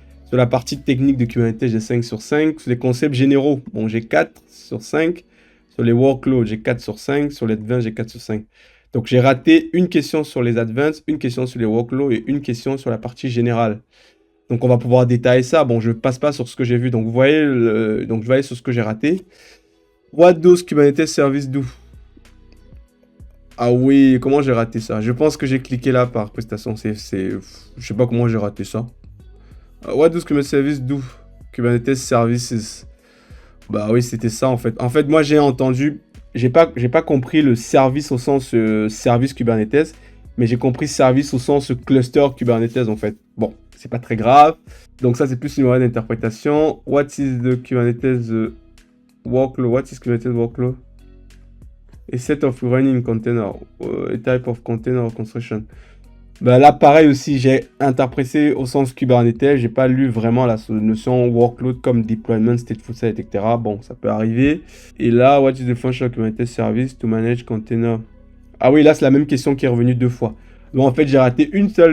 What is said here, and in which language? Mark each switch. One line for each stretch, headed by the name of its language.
French: Sur la partie technique de Kubernetes, j'ai 5 sur 5. Sur les concepts généraux, bon, j'ai 4 sur 5. Sur les workloads, j'ai 4 sur 5. Sur les advanced, j'ai 4 sur 5. Donc, j'ai raté une question sur les advanced, une question sur les workloads et une question sur la partie générale. Donc, on va pouvoir détailler ça. Bon, je passe pas sur ce que j'ai vu. Donc, vous voyez, donc je vais aller sur ce que j'ai raté.
English: What does Kubernetes service do?
French: Ah oui, comment j'ai raté ça? Je pense que j'ai cliqué là par prestation. Je sais pas comment j'ai raté ça.
English: What does Kubernetes service do? Kubernetes services.
French: Bah oui, c'était ça en fait. En fait, moi j'ai entendu, j'ai pas compris le service au sens service Kubernetes, mais j'ai compris service au sens cluster Kubernetes en fait. Bon, c'est pas très grave. Donc ça c'est plus une erreur d'interprétation.
English: What is the Kubernetes workload? What is Kubernetes workload? A set of running container, a type of container construction.
French: Bah là, pareil aussi, j'ai interprété au sens Kubernetes. J'ai pas lu vraiment la notion workload comme deployment, stateful set, etc. Bon, ça peut arriver. Et là,
English: what is the function of Kubernetes service to manage container?
French: Ah oui, là, c'est la même question qui est revenue 2 fois. Donc, en fait, j'ai raté une seule...